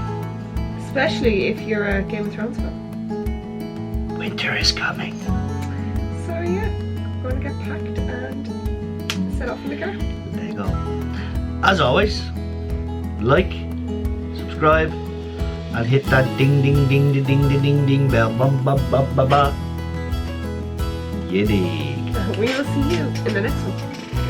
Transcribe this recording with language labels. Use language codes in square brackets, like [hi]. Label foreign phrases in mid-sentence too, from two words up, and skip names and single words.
[en] Especially if you're a Game of Thrones fan. Winter is coming. So yeah, I'm going to get packed and set off in the car. There you go. As always, like, subscribe, and hit that ding ding ding ding ding ding ding ding bell. Ba ba ba ba ba. You dig. We will see you in the next one.